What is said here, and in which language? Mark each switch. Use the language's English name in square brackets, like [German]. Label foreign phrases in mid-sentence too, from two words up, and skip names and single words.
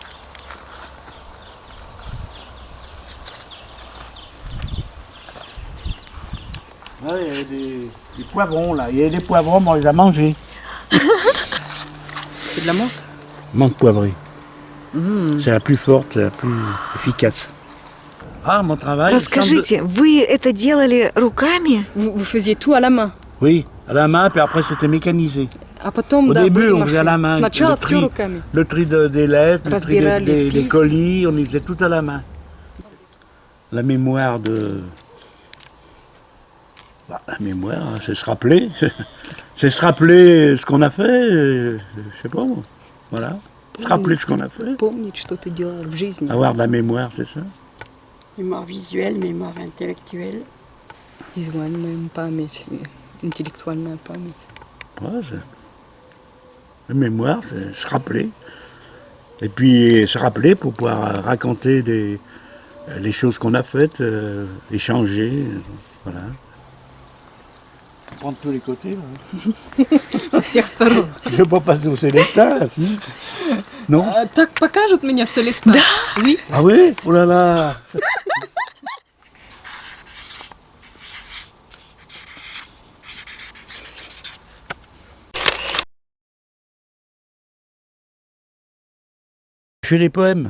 [French] Là, il y a des poivrons là, il y a des poivrons, mais on les a mangés. C'est de la menthe? Menthe poivrée. C'est la plus forte, la plus efficace. Ah, mon travail. [Russian] Расскажите, вы это делали руками? [French] Vous faisiez tout à la main? Oui, à la main, puis après c'était mécanisé. [Russian] А потом, [French] Au [Russian] да, [French] début, [Russian] были [French] on faisait à la main. [Russian] Сначала все руками. [French] Le tri des lettres, le tri [Russian] Разбирали [French] des [Russian] письма. [French] colis, on y faisait tout à la main. La mémoire de... Bah, la mémoire, hein, c'est se rappeler. C'est se rappeler ce qu'on a fait, je sais pas moi. Voilà. Se rappeler ce qu'on a fait. [Russian] Помнить, что ты делал в жизни. [French] Avoir de la mémoire, c'est ça. Mémoire visuelle, mémoire intellectuelle. [Russian] Визуальная память, интеллектуальная память. [French] Ouais, la mémoire, c'est se rappeler. Et puis se rappeler pour pouvoir raconter les choses qu'on a faites, échanger, voilà. Prendre tous les côtés. [Russian] Со всех сторон. [French] Je ne vais pas passer au Célestin, là, si. Non? [Russian] Так покажут меня в Célestin. Oui. [French] Ah oui? Oh là là! Je fais des poèmes.